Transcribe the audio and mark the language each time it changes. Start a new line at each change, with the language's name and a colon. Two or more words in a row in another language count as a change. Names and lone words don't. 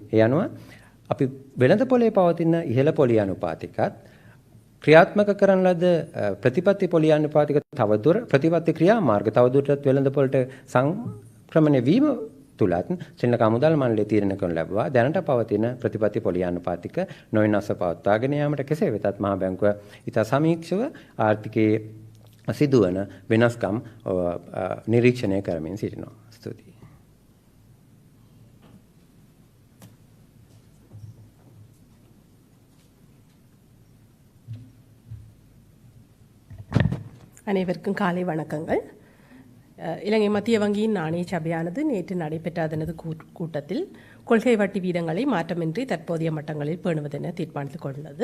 Sinhala: ඒ අනුව අපි වෙළඳ පොලේ පවතින ඉහළ පොලි අනුපාතිකත් ක්‍රියාත්මක කරන ලද ප්‍රතිපත්ති පොලි අනුපාතික තවදුර ප්‍රතිපත්ති ක්‍රියාමාර්ග තවදුරටත් වෙළඳ පොලට සංක්‍රමණය වීම තුලත් ශ්‍රී ලංකා මුදල් මණ්ඩලය තීරණය කරනු ලැබුවා දැනට පවතින ප්‍රතිපත්ති පොලි අනුපාතික නොවෙනස්ව පවත්වාගෙන යාමට. කෙසේ වෙතත් මහා බැංකුව ඉතා සමීක්ෂව ආර්ථිකයේ සිදුවන වෙනස්කම් නිරීක්ෂණය කරමින් සිටිනවා. ස්තුතියි.
Tamil: அனைவருக்கும் காலை வணக்கங்கள். இலங்கை மத்திய வங்கியின் நாணய சபையானது நேற்று நடைபெற்ற அதனது கூட்டத்தில் கொள்கை வட்டி வீதங்களை மாற்றமின்றி தற்போதைய மட்டங்களில் பேணுவதென தீர்மானித்துக் கொண்டுள்ளது.